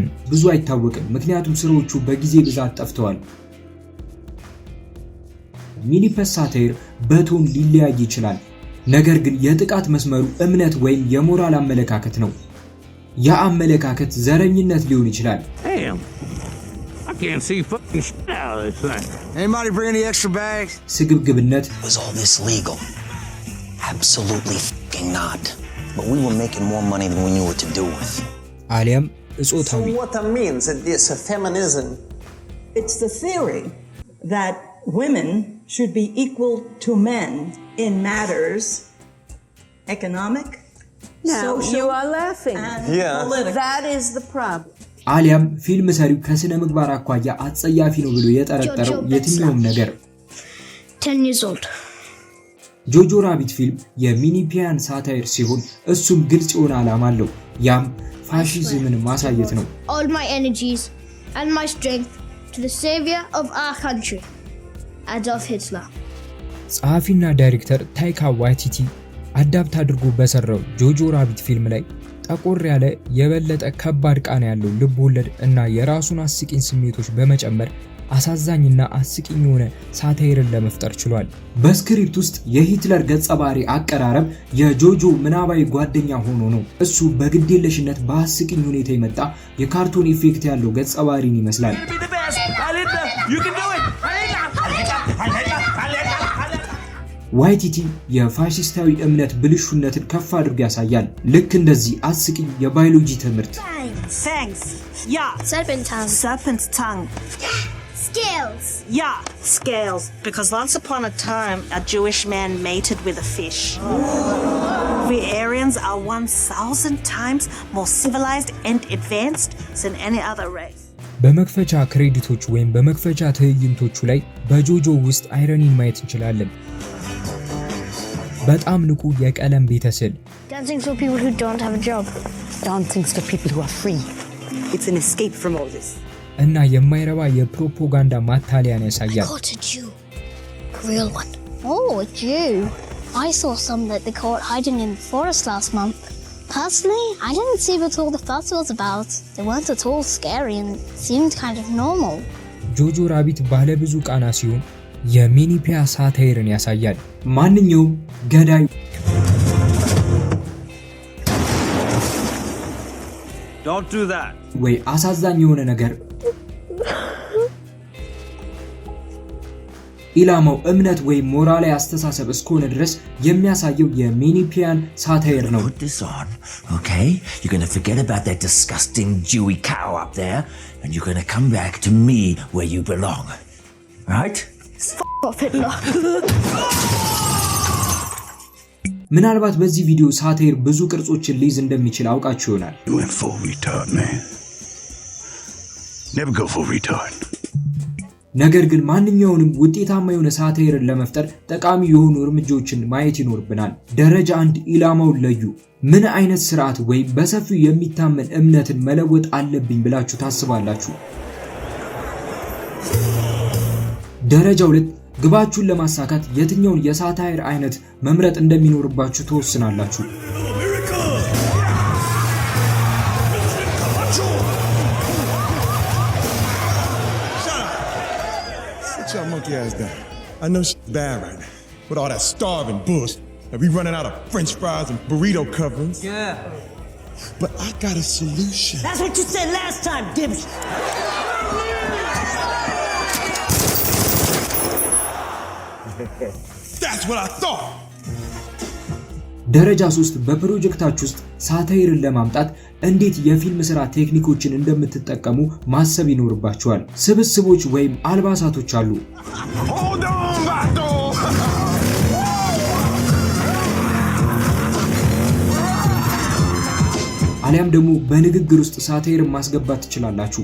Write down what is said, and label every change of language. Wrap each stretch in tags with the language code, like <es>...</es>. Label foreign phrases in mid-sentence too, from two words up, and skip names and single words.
<am>ብዙ አይታወቅም፣ ምክንያቱም ስራዎቹ በጊዜ ብዛት ጠፍተዋል። ሚኒፐስ ሳታይር በቶን ሊለያይ ይችላል፣ ነገር ግን የጥቃት መስመሩ እምነት ወይም የሞራል አመለካከት ነው። ያ አመለካከት ዘረኝነት ሊሆን ይችላል።</am> <en>Anybody bring any extra bags?</en> <am>ስግብግብነት</am> <en>Was all this legal? Absolutely fucking not. But we were making more money than we knew what to do with.</en> <am>አሊያም እጾታዊ</am> <en>So what that means is this feminism. It's the theory that women should be equal to men in matters economic, social, you are laughing. And Yeah. political. That is the problem.</en> <am>አሊያም ፊልም ሰሪው ከስነ ምግባር አኳያ አጸያፊ ነው ብሎ የጠረጠረው የትኛውም ነገር</am> <en>10 years old.</en> <am>ጆጆ ራቢት ፊልም የሚኒፒያን ሳታይር ሲሆን እሱም ግልጽ የሆነ ዓላማ አለው። ያም ፋሺዝምን ማሳየት ነው።</am> <en>All my energies and my strength to the savior of our country, Adolf Hitler.</en> <am>ጸሐፊና ዳይሬክተር ታይካ ዋይቲቲ አዳፕት አድርጎ በሰራው ጆጆ ራቢት ፊልም ላይ ጠቆር ያለ የበለጠ ከባድ ቃና ያለው ልብ ወለድ እና የራሱን አስቂኝ ስሜቶች በመጨመር አሳዛኝና አስቂኝ የሆነ ሳታይርን ለመፍጠር ችሏል። በስክሪፕት ውስጥ የሂትለር ገጸ ባህሪ አቀራረብ የጆጆ ምናባዊ ጓደኛ ሆኖ ነው። እሱ በግዴለሽነት በአስቂኝ ሁኔታ የመጣ የካርቶን ኢፌክት ያለው ገጸ ባህሪን ይመስላል። ዋይቲቲ የፋሺስታዊ እምነት ብልሹነትን ከፍ አድርጎ ያሳያል። ልክ እንደዚህ አስቂኝ የባዮሎጂ ትምህርት</am> <en>Fangs. Yeah. Serpent tongue. Serpent's tongue. Scales. Yeah, scales. Because once upon a time, a Jewish man mated with a fish. We Aryans are 1,000 times more civilized and advanced than any other race.</en> <am>በመክፈቻ ክሬዲቶች ወይም በመክፈቻ ትዕይንቶቹ ላይ በጆጆ ውስጥ አይረኒን ማየት እንችላለን። በጣም ንቁ የቀለም ቤተሰብ</am> <en>Dancing for people who don't have a job. Dancing's for people who are free. It's an escape from all this.</en> <am>እና የማይረባ የፕሮፓጋንዳ ማታለያን ያሳያል።</am> <en>Caught a Jew. A real one. Oh, a Jew. I saw some that they caught hiding in the forest last month. Personally, I didn't see what all the fuss was about. They weren't at all scary and seemed kind of normal.</en> <am>ጆጆ ራቢት ባለ ብዙ ቃና ሲሆን የሚኒፒያ ሳታይርን ያሳያል። ማንኛውም ገዳይ</am> <en>Don't do that.</en> <am>ወይ አሳዛኝ የሆነ ነገር ኢላማው እምነት ወይ ሞራላዊ አስተሳሰብ እስከሆነ ድረስ የሚያሳየው የሚኒፒያን ሳታይር ነው።</am> <en>Put this on, okay? You're gonna forget about that disgusting Jewy cow up there, and you're gonna come back to me where you belong. Right? Off Hitler.</en> <am>ምናልባት በዚህ ቪዲዮ ሳታይር ብዙ ቅርጾችን ሊይዝ እንደሚችል አውቃችሁ ይሆናል።</am> <en>You went full retard, man. Never go full retard.</en> <am>ነገር ግን ማንኛውንም ውጤታማ የሆነ ሳታይርን ለመፍጠር ጠቃሚ የሆኑ እርምጃዎችን ማየት ይኖርብናል። ደረጃ 1 ኢላማውን ለዩ። ምን አይነት ስርዓት ወይ በሰፊው የሚታመን እምነትን መለወጥ አለብኝ ብላችሁ ታስባላችሁ? ደረጃ 2 ግባችሁን ለማሳካት የትኛውን የሳታይር አይነት መምረጥ እንደሚኖርባችሁ ተወስናላችሁ።</am> <en>Sit your monkey ass down. I know shit's bad right now. With all that starving bullshit. And we running out of French fries and burrito coverings. Yeah. But I got a solution. That's what you said last time, dipshit. That's what I thought.</en> <am>ደረጃ 3 በፕሮጀክታችሁ ውስጥ ሳታይርን ለማምጣት እንዴት የፊልም ስራ ቴክኒኮችን እንደምትጠቀሙ ማሰብ ይኖርባችኋል። ስብስቦች ወይም አልባሳቶች አሉ። አሊያም ደግሞ በንግግር ውስጥ ሳታይርን ማስገባት ትችላላችሁ።</am>